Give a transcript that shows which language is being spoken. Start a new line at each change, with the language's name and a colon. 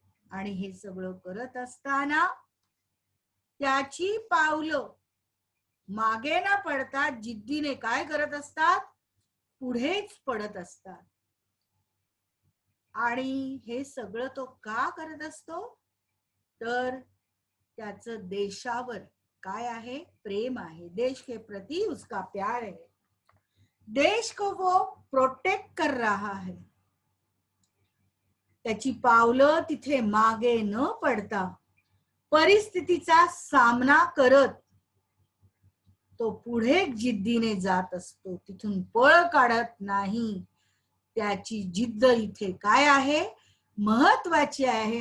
Marathi: आणि हे सगळं करत असताना त्याची पावलं मागे न पडता जिद्दीने काय करत असतात, पुढेच पडत असतात. आणि हे सगळं तो का करत असतो तर त्याचं देशावर काय आहे, प्रेम आहे.
Hindi: देश के प्रति उसका प्यार है, देश को वो प्रोटेक्ट कर रहा है.
Marathi: त्याची पावलं तिथे मागे न पडता परिस्थितीचा सामना करत तो पुढे जिद्दीने जात असतो, तिथून पळ काढत नाही. त्याची जिद्द इथे काय आहे, महत्वाची आहे.